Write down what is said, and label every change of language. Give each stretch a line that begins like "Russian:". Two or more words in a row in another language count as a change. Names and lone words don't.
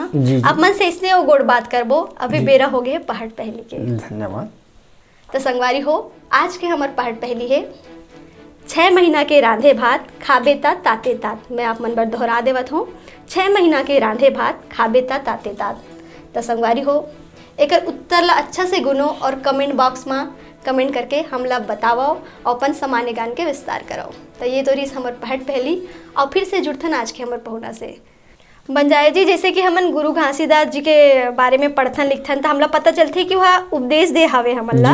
Chhattisgarhi: हाँ आप मन से इसने वो गोड़ बात करबो, अभी बेरा हो गए पहाड़ पहली के। धन्यवाद। तो संगवारी हो, आज के हमार पहाड़ पहली है 6 महीना के रांधे भात खाबे ता ताते तात। मैं आप मन बर दोहरा देवत हूँ, 6 महीना के रांधे भात खाबे ता ताते तात। तो संगवारी हो, एक उत्तर ला अच्छा से गुनो और
English: comment box
Chhattisgarhi: में कमेंट करके हमला बताओ और अपन सामान्य ज्ञान के विस्तार कराओ। तो ये तो रही हमार पहाड़ पहली। और फिर से जुड़थन आज के हमार पहुना से बंजारे जी, जैसे कि हमन गुरु घासीदास जी के बारे में पढ़थन लिखथन तो हमला पता चलती कि वह उपदेश दे हवे हमला।